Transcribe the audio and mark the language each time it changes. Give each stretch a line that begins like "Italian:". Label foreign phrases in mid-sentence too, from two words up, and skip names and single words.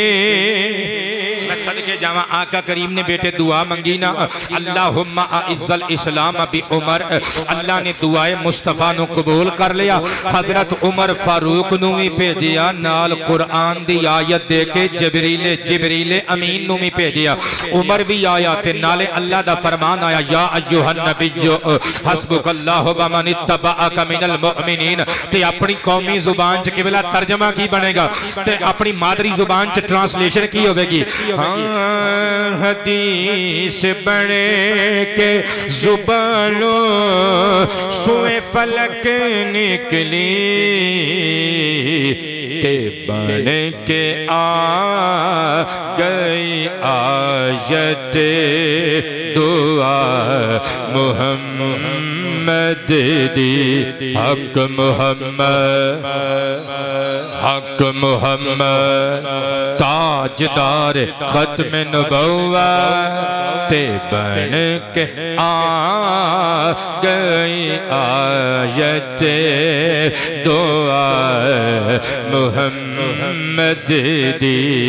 Punjabi: میں صدقے جاوا آقا کریم نے بیٹے دعا منگی نا,
Arabic: اللهم أعز الإسلام بعمر.
Punjabi: اللہ نے دعائے مصطفیٰ نوں قبول کر لیا۔ حضرت عمر فاروق نوں بھی بھیجیا، نال قرآن دی آیت دے کے جبریلِ امین نوں بھی بھیجیا. عمر بھی آیا تے نالے اللہ دا فرمان آیا,
Arabic: يا أيها النبي حسبك الله ومن اتبعك من المؤمنين.
Punjabi: تے اپنی قومی زبان چ قبلہ ترجمہ کی بنے گا تے اپنی مادری زبان چ ٹرانسلیشن کی ہوگی. ہاں حدیث بنے کے زبانوں سوئے فلک نکلی کے بن کے آ گئی آیت دعا محمد دی. حق محمد تاجدار ختم نبوت تے بن کے آ گئی آیت دعا محمد دی.